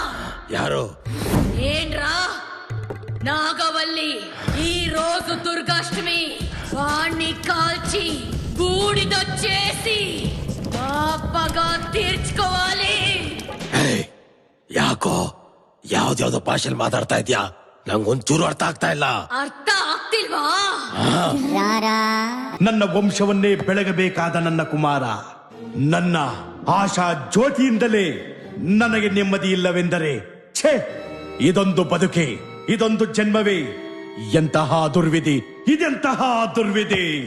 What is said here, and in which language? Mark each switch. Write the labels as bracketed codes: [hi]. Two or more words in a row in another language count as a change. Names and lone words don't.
[kn] ಯಾರು? [te] ఏంట్రా నాగవల్లి ఈ రోజు దుర్గాష్టమి వాణ్ణి కాల్చి బూడిదొచ్చేసి పాపగా తీర్చుకోవాలి. [kn] ಯಾಕೋ ಯಾವ್ದ್ಯಾವ್ದೋ ಭಾಷೆಲ್ ಮಾತಾಡ್ತಾ ಇದ್ಯಾ? ನಂಗೊಂಚೂರು ಅರ್ಥ ಆಗ್ತಾ ಇಲ್ಲ. ಅರ್ಥ ಆಗ್ತಿಲ್ವಾ? ನನ್ನ ವಂಶವನ್ನೇ ಬೆಳಗಬೇಕಾದ ನನ್ನ ಕುಮಾರ, ನನ್ನ ಆಶಾ ಜ್ಯೋತಿಯಿಂದಲೇ ನನಗೆ ನೆಮ್ಮದಿ ಇಲ್ಲವೆಂದರೆ ಛೇ, ಇದೊಂದು ಬದುಕೆ, ಇದೊಂದು ಜನ್ಮವೇ, ಎಂತಹ ದುರ್ವಿಧಿ, ಇದೆಂತಹ ದುರ್ವಿಧಿ.